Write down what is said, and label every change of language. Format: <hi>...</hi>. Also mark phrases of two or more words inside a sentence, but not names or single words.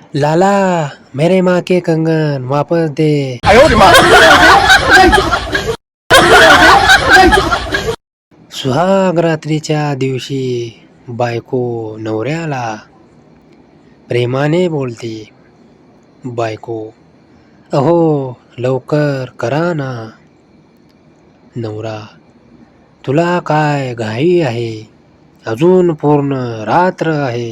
<hi>लाला मेरे माँ के कंगन वापस दे.</hi> <mr>सुहाग रात्रीच्या दिवशी बायको नवऱ्याला प्रेमाने बोलते. बायको, अहो लवकर करा ना. नवरा, तुला काय घाई आहे, अजून पूर्ण रात्र आहे.</mr>